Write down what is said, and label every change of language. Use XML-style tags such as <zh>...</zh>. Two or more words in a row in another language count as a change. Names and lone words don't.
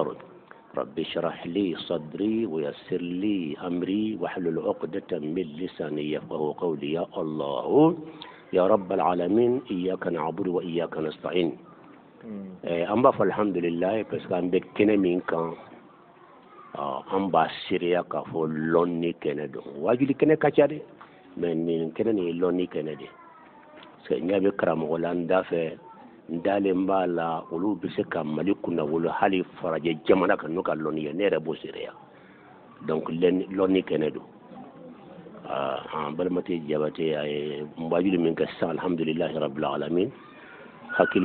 <ar>رب اشرح لي صدري ويسر لي أمري واحلل عقدة من لساني يفقه قولي. يا الله يا رب العالمين إياك نعبد وإياك نستعين. أما فالحمد لله بس كان بكنا منك</ar> <bm>an b'a seereya k'a fɔ lɔnni kɛnɛ don wajuli kɛnɛ ka ca de mɛ nin kɛnɛ nin ye lɔnni kɛnɛ de</bm> <fr>parce que</fr> <bm>n ɲɛ bɛ karamɔgɔ la n da fɛ n dalen b'a la olu bɛ se ka mali kunnawolo hali farajɛ jamana kan n'o ka lɔnni ye ne yɛrɛ b'o seereya donc lɔnni kɛnɛ don an balimate jabate a ye wajuli min kɛ sisan</bm> <ar>الحمد لله رب العالمين</ar> <bm>hakili</bm>